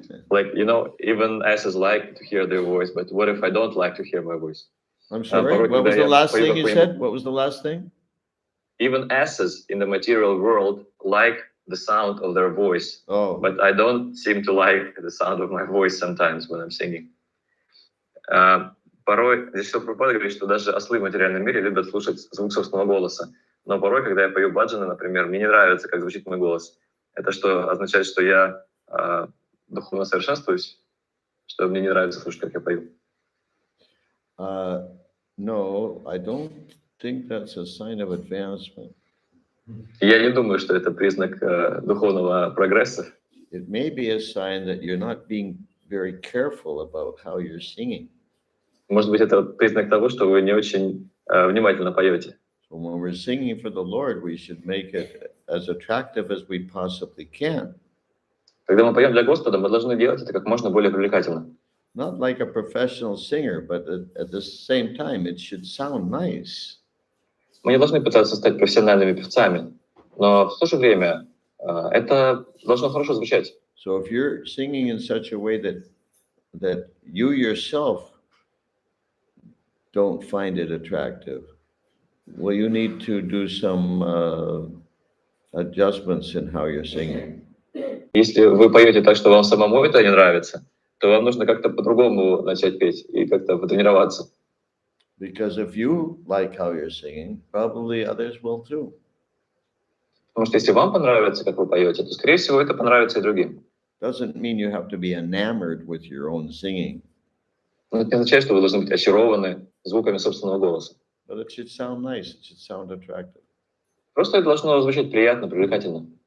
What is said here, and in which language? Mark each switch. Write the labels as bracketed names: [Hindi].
[English] Like, even asses like to hear their voice, but what if I don't like to hear my voice? I'm sorry, what was the last thing you said? What was the last thing? Even asses in the material world like the sound of their voice. Oh. But I don't seem to like the sound of my voice sometimes when I'm singing. [Russian] Порой, здесь все Прабхупада говорит, что даже ослы в материальном мире любят слушать звук собственного голоса. Но порой, когда я пою баджаны, например, мне не нравится, как звучит мой голос. Это что, означает, что я духовно совершенствуюсь? Что мне не нравится слушать, как я пою? [English] No, I don't think that's a sign of advancement. [Russian] Я не думаю, что это признак духовного прогресса. [English] It may be a sign that you're not being very careful about how you're singing. [Russian] Может быть, это признак того, что вы не очень внимательно поете. [English] So when we're singing for the Lord, we should make it as attractive as we possibly can. [Russian] Когда мы поем для Господа, мы должны делать это как можно более привлекательно. [English] Not like a professional singer, but at the same time, it should sound nice. [Russian] Мы не должны пытаться стать профессиональными певцами, но в то же время это должно хорошо звучать. [English] So if you're singing in such a way that you yourself don't find it attractive, well, you need to do some adjustments in how you're singing. [Russian] Если вы поете так, что вам самому это не нравится, то вам нужно как-то по-другому начать петь и как-то потренироваться. [English] Because if you like how you're singing, probably others will too. [Russian] Потому что если вам понравится, как вы поете, то, скорее всего, это понравится и другим. [English] Doesn't mean you have to be enamored with your own singing. [Russian] Но это не означает, что вы должны быть очарованы звуками собственного голоса. [English] But it should sound nice. It should sound attractive. [Russian] Просто это должно звучать приятно, привлекательно.